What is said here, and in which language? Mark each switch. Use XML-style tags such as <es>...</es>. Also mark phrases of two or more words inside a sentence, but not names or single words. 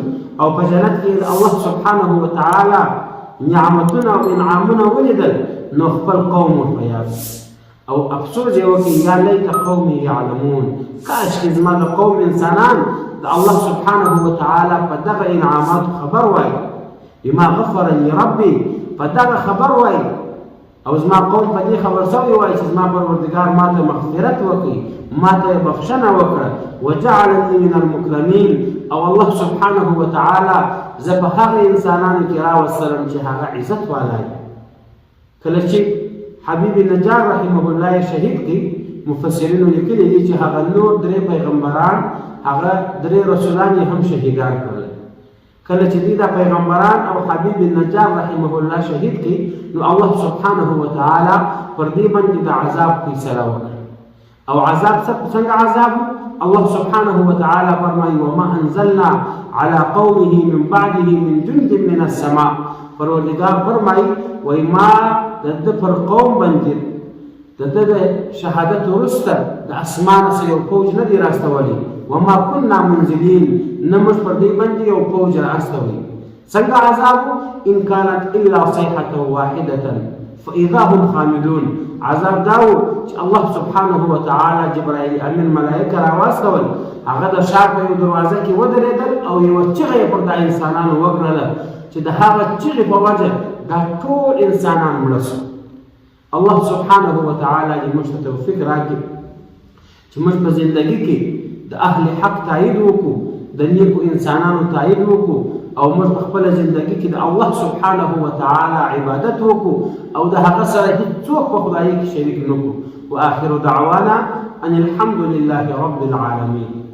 <ps>او په جنت کې</ps> <ar>الله سبحانه وتعالى</ar> <ps>نعمتونه او انعامونه ولیدل نو خپل قوم ورته یاد او افسوس یې وکړي</ps> <ar>یا لیت قومي یعلمون</ar> <ps>کاشکې زما د قوم انسانان د</ps> <ar>الله سبحانه وتعالى</ar> <ps>په دغه انعاماتو خبر وای</ps> <ar>بما غفر لي ربي</ar> <ps>په دغه خبر وای او زما قوم په دې خبر سوی وای چې زما پروردګار ماته مغفرت وکړي ماته بخښنه وکړه</ps> <ar>وجعلني من المکرمین</ar> <ps>او</ps> <ar>الله سبحانه وتعالى</ar> <ps>زه په هغه انسانانو کې راوستلم چې هغه عزت والا کله چې حبیب نجار</ps> <ar>رحمه الله</ar> <ps>شهید کی مفسرینو لیکلي دي چې هغه نور درې پیغمبران هغه درې رسولان هم شهیدان کړل کله چې دا پیغمبران او حبیب نجار</ps> <ar>رحمه الله</ar> <ps>شهید کی نو</ps> <ar>الله سبحانه وتعالى</ar> <ps>پر دې باندې د عذاب فیصله وکړه او عذاب څنګه عذاب</ps> <ar>الله سبحانه وتعالى</ar> <ps>فرمایي</ps> <ar>وما انزلنا على قومه من بعده من جند من السماء</ar> <ps>پروردگار فرمایي وای ما د پر قوم باندې د شهادت ورسته د اسمان سره یو فوج نه دی راستولی</ps> <ar>وما كنا منزلين</ar> <ps>نمش پر دې باندې یو فوج راستولی څنګه عذاب</ps> <ar>ان كانت الا صيحه واحده فاذا هم خامدون</ar> <ps>عذاب داو چې</ps> <ar>الله سبحانه وتعالى</ar> <ps>جبرائيل امین ملائکه راواستول هغه د شار په دروازه کې ودرېدل او یو چغه پر د انسانانو وکړله چې د هغه چغې په وجه دا ټول انسانان مړه شول</ps> <ar>الله سبحانه وتعالى</ar> <ps>دې موږ ته توفیق راکړي چې موږ په زندګۍ کې د اهل حق تایید وکړو د نیکو انسانانو تایید وکړو او موږ په خپل زندګۍ کې د</ps> <ar>الله سبحانه وتعالى</ar> <ps>عبادت وکړو او د هغه سره هیڅوک په خدای کې شریک نه کړو</ps> <ar>واخر دعوانا ان الحمد لله رب العالمين</ar>